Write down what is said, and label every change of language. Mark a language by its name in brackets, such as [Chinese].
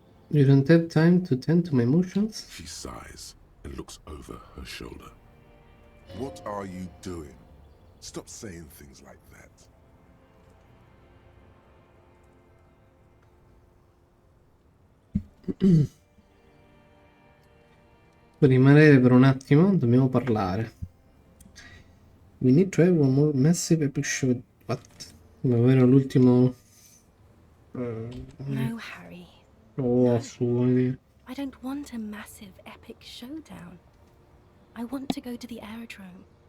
[English] You don't have time to tend to my emotions? She sighs and looks over her shoulder. What are you doing? Stop saying things like that. [Italian] Per rimanere per un attimo, dobbiamo parlare. [English] We need to have one more massive episode. What? [Italian] Davvero l'ultimo... [English] No, Harry. [Italian] Oh, su. [English] I don't want a massive epic showdown. I want to go to the aerodrome.